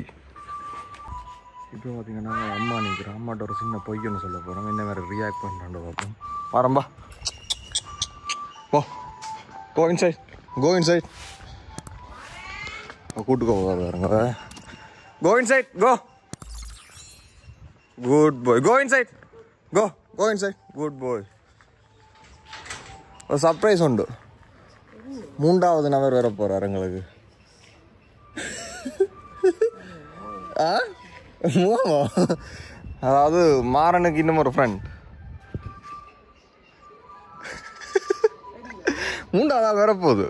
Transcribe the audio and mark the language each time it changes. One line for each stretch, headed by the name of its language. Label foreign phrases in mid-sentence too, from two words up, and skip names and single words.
Tamil: இப்போ பார்த்தீங்கன்னா அம்மா நிற்கிறேன். அம்மாட்ட ஒரு சின்ன பொய்யன்னு சொல்ல போகிறோம். என்ன வேறு ரியாக்ட் பண்ணுறான்னு பார்ப்போம். மாறம்பா
English: go inside
Tamil: கூட்டுக்கோ பாருங்க.
English: go inside go. Good boy. Go inside. Go inside. Good boy.
Tamil: ஒரு சர்ப்ரைஸ் உண்டு. 3வது நபர் வர போறார் எங்களுக்கு. அதாவது மாறனுக்கு இன்னும் ஒரு ஃப்ரெண்ட். 3வது ஆள் வரப்போகுது.